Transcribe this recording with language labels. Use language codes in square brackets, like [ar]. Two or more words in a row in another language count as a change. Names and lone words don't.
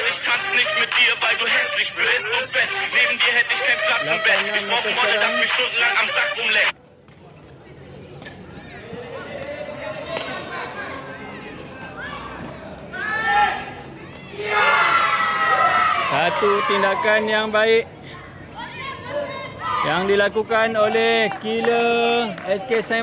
[de] Ich tanz nicht mit dir, weil du hässlich bist. Und wenn neben dir hätte ich keinen Platz im Bett. Ich brauch ein Model, das mich stundenlang am Sack rumleckt. [ms] Satu tindakan yang baik yang dilakukan oleh killer SK St.